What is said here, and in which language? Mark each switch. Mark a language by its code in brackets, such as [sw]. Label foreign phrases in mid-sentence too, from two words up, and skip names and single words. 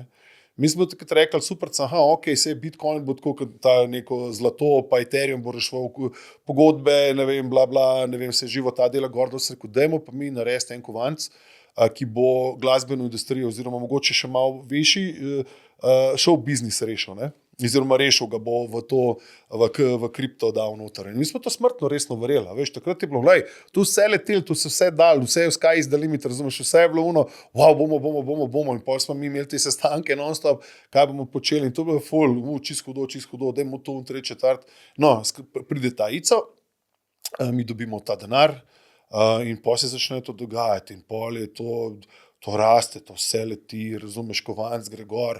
[sl] Mi smo takrat rekli, super, ok, se Bitcoin bo tako, kot ta neko zlato, pa Ethereum bo rešval pogodbe, ne vem, bla, bla, ne vem, se živo ta dela gor, da se rekel, dajmo pa mi narediti en kovanc, ki bo glasbeno industrijo oziroma mogoče še malo višji show biznis rešil, ne? Oziroma rešil ga bo v kripto dal noter. In mi smo to smrtno resno verjeli, veš, takrat je bilo, glej, tu vse letelo, tu se vse dal, vse je [en] sky is the limit, [sl] razumeš, vse je bilo wow, bomo, in potem smo mi imeli te sestanke non-stop, kaj bomo počeli, in to je bilo ful, čisto hudo, dajmo to v 3/4. No, pride ta ICO, mi dobimo ta denar, in potem se začne to dogajati in potem je to raste, to vse leti, razumeš, kovanc gre gor.